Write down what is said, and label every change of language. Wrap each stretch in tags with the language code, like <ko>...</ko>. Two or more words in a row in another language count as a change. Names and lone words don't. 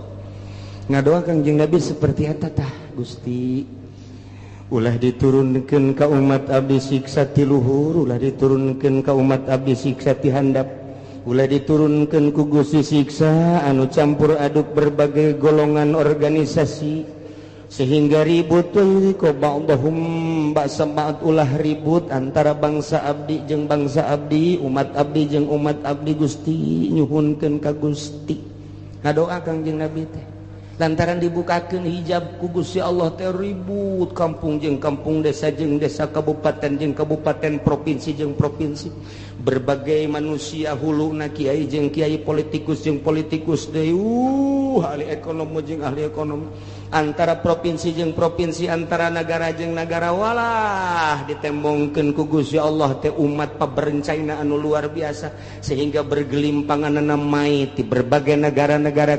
<su>Ngadoa Kangjeng Nabi seperti eta tah Gusti ulah diturunkeun ka umat abdi siksa ti luhur, ulah diturunkeun ka umat abdi siksa ti handap, ulah diturunkeun ku Gusti siksa anu campur aduk berbagai golongan organisasi sehingga ribut ko</su> <ar>بعضهم بأس بعض</ar> <su>ulah ribut antara bangsa abdi jeung bangsa abdi, umat abdi jeung umat abdi Gusti nyuhunkeun ka Gusti. Ngadoa Kangjeng Nabi teh lantaran dibukakeun hijab ku Gusti Allah teh ribut kampung jeung kampung, desa jeung desa, kabupaten jeung kabupaten, provinsi jeung provinsi, berbagai manusia huluna kiai jeung kiai, politikus jeung politikus deui ahli ekonomi jeung ahli ekonomi, antara provinsi jeung provinsi, antara negara jeung negara, walah ditembongkeun ku Gusti Allah teh umat paberencaina anu luar biasa sehingga bergelimpanganna mait di berbagai negara-negara.</su>